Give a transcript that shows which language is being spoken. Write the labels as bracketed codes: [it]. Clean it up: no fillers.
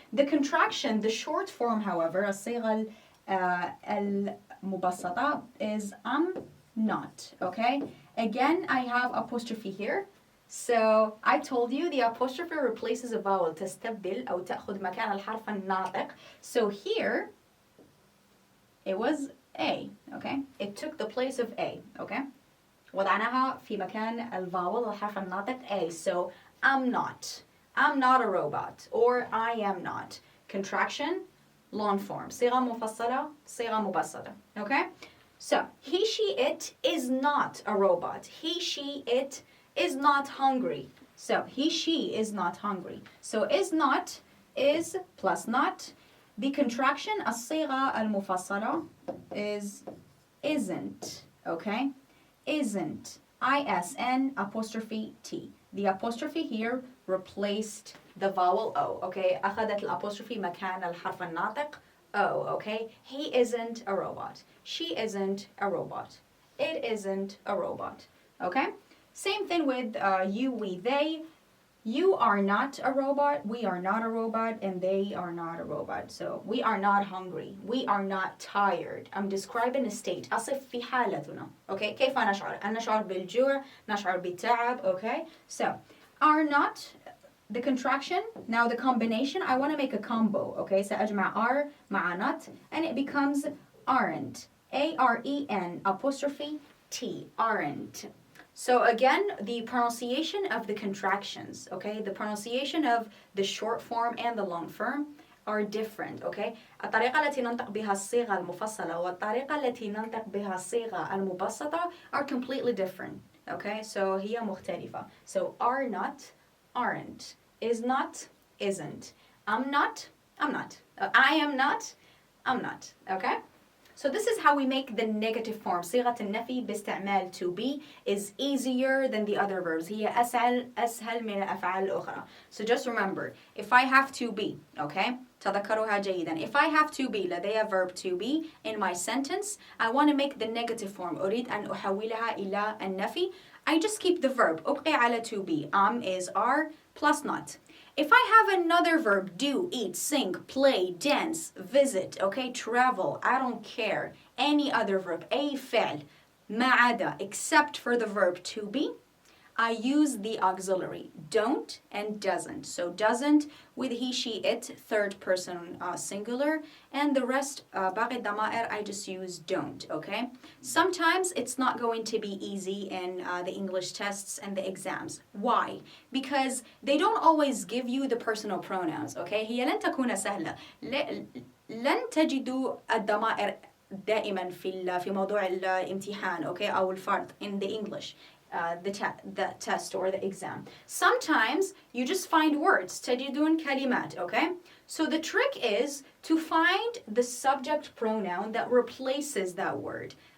[en] The contraction, the short form, however, [ar] الصيغة المبسطة [en] is I'm not, okay? Again, I have apostrophe here. So I told you the apostrophe replaces a vowel, [ar] تستبدل أو تأخذ مكان الحرف الناطق. [en] So here, it was A, okay? It took the place of A, okay? [ar] وضعناها في مكان الفاول الحرف الناطق A. [en] So I'm not a robot, or I am not. Contraction, long form. [ar] صيغة مفصلة, صيغة مبسطة. [en] Okay? So, he, she, it is not a robot. He, she, it is not hungry. So, he, she is not hungry. So, is not is plus not. The contraction, [ar] الصيغة المفصلة, [en] is isn't. Okay? Isn't. ISN apostrophe T. The apostrophe here replaced the vowel O, okay? [ar] أخذت الapostrophe مكان الحرف الناطق O, okay? [en] He isn't a robot. She isn't a robot. It isn't a robot, okay? Same thing with you, we, they. You are not a robot, we are not a robot, and they are not a robot. So we are not hungry, we are not tired. I'm describing a state. [ar] أصف في حالتنا. [en] Okay? [ar] كيف نشعر؟ نشعر بالجوع، نشعر بالتعب. [en] Okay? So are not, the contraction, now the combination, I want to make a combo. Okay? [ar] سأجمع [en] are مع not, and it becomes aren't. A-R-E-N apostrophe T. Aren't. So again, the pronunciation of the contractions, okay? The pronunciation of the short form and the long form are different, okay? [ar] الطريقة التي ننطق بها الصيغة المفصلة والطريقة التي ننطق بها الصيغة المبسطة [en] are completely different, okay? [ar] So هي مختلفة. [en] So are not, aren't. Is not, isn't. I'm not, I'm not. I am not, I'm not, okay? So this is how we make the negative form. [ar] صيغة النفي باستعمال [en] to be is easier than the other verbs. [ar] هي أسهل من الأفعال الأخرى. [en] So just remember, if I have to be, okay? [ar] تذكروها جيدا. [en] If I have to be, [ar] لدي [en] verb to be in my sentence, I want to make the negative form. [ar] أريد أن أحولها إلى النفي. [en] I just keep the verb. [ar] أبقي على [en] to be. Am, is, are, plus not. If I have another verb, do, eat, sing, play, dance, visit, okay, travel, I don't care, any other verb, [ar] أي فعل, ما عدا, [en] except for the verb to be, I use the auxiliary, don't and doesn't. So doesn't with he, she, it, third person singular, and the rest, [ar] باقي الضمائر, [en] I just use don't, okay? Sometimes it's not going to be easy in the English tests and the exams. Why? Because they don't always give you the personal pronouns, okay? [ar] هي لن تكون سهلة. لن تجدوا الضمائر دائما في موضوع الامتحان, okay, أو الفرض [en] in the English. the test or the exam. Sometimes you just find words, [ar] تجدون كلمات, [en] okay? So the trick is to find the subject pronoun that replaces that word.